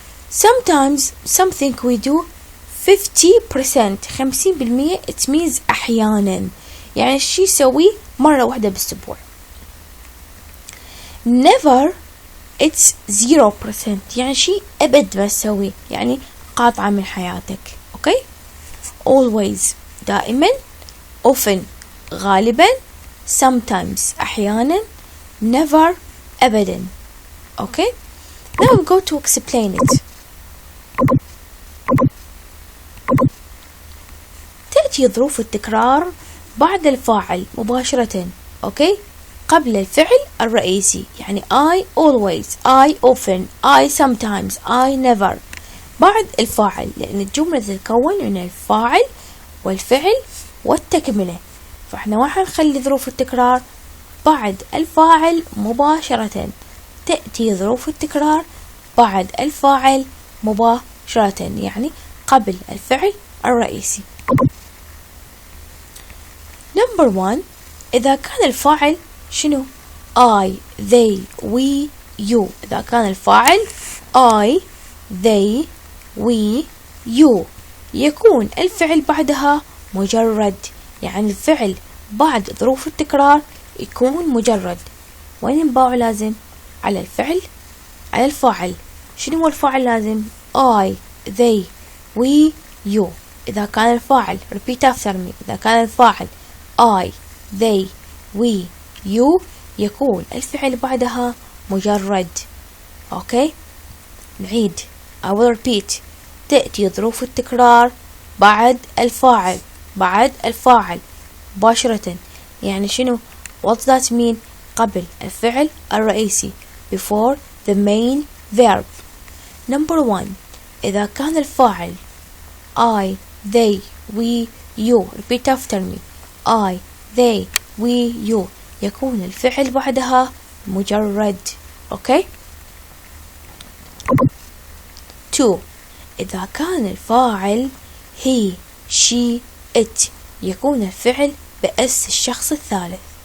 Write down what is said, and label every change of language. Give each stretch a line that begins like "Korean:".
English: Sometimes something we do 50%. 50%.
Arabic: it means احيانا، يعني الشيء سوي مرة واحدة بالاسبوع.
English: Never it's 0%.
Arabic: يعني شيء ابد ما تسويه، يعني قاطعة من حياتك. اوكي. Always دائما، often غالبا، sometimes احيانا، never ابدا.
English: Okay. Now we go to explain it.
Arabic: تأتي ظروف التكرار بعد الفاعل مباشرة. اوكي، قبل الفعل الرئيسي، يعني
English: I always, I often, I sometimes, I never.
Arabic: بعد الفاعل، لأن الجملة تتكون من الفاعل والفعل والتكملة، فاحنا راح نخلي ظروف التكرار بعد الفاعل مباشرة. تأتي ظروف التكرار بعد الفاعل مباشرة، يعني قبل الفعل الرئيسي.
English: Number 1.
Arabic: إذا كان الفاعل شنو؟
English: I, they, we, you.
Arabic: إذا كان الفاعل I, they, we, you، يكون الفعل بعدها مجرد. يعني الفعل بعد ظروف التكرار يكون مجرد. وين ينباع لازم؟ على الفعل، على الفاعل. شنو هو الفاعل لازم؟
English: I, they, we, you.
Arabic: إذا كان الفاعل
English: repeat after me.
Arabic: إذا كان الفاعل I, they, we, you، يكون الفعل بعدها مجرد.
English: Okay, نعيد. I will repeat.
Arabic: تأتي ظروف التكرار بعد الفاعل، بعد الفاعل مباشرة. يعني شنو؟
English: what does that mean؟
Arabic: قبل الفعل الرئيسي،
English: before the main verb. Number 1.
Arabic: إذا كان الفاعل
English: I, they, we, you. repeat after me. I, they, we, you،
Arabic: يكون الفعل بعدها مجرد. أوكي. 2. إذا كان الفاعل
English: he, she, it،
Arabic: يكون الفعل بأس الشخص الثالث.